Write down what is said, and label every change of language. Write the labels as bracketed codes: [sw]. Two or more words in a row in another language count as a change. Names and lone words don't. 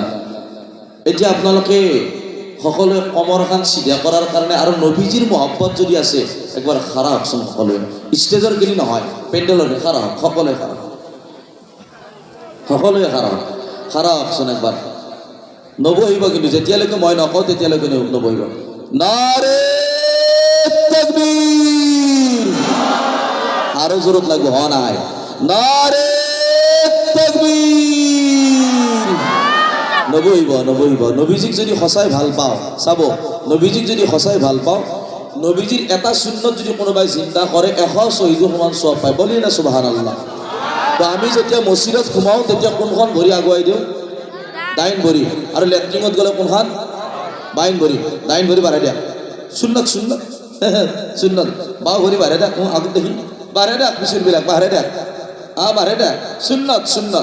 [as] এতিয়া আপোনালোকে সকলোৱে কমৰখন চিধা কৰাৰ কাৰণে আৰু নবীজিৰ মহব্বত যদি আছে, একবাৰ খাৰা হওকচোন সকলোৱে। ষ্টেজৰ গেলি নহয়, পেণ্ডেলৰ খাৰা হওক, সকলোৱে খাৰা হওক, সকলোৱে খাৰা হওক। খাৰা হওকচোন একবাৰ। নবহিব কিন্তু, যেতিয়ালৈকে মই নকওঁ তেতিয়ালৈকে নবহিব। [ur] نعرۂ تکبیر, [bn] আরো জোরত লাগবে। [as] হ নাই, [ur] نعرۂ تکبیر. [as] নবহিব, নবহিব। নবীজিক যদি সঁচাই ভাল পাওঁ, চাব, নবীজিক যদি সঁচাই ভাল পাওঁ, নবীজিৰ এটা সুন্নত যদি কোনোবাই চিন্তা কৰে, 100 শহীদৰ সমান সব পায়। [bn] বলি না সুবহানাল্লাহ। [as] তো আমি যেতিয়া মছজিদত সোমাওঁ, তেতিয়া কোনখন ভৰি আগুৱাই দিওঁ? ডাইন ভৰি। আৰু লেট্ৰিনত গ'লে কোনখন? বাইন ভৰি। ডাইন ভৰি বাঢ়াই দিয়া। সুন্নত, সুন্নত, সুন্নত। বাও ভৰি বাঢ়াই দিয়া। আগত দেখি বাঢ়াই দিয়া, পিছৰবিলাক বাঢ়াই দিয়া। বাঢ়াই দিয়া। সুন্নত, সুন্নত।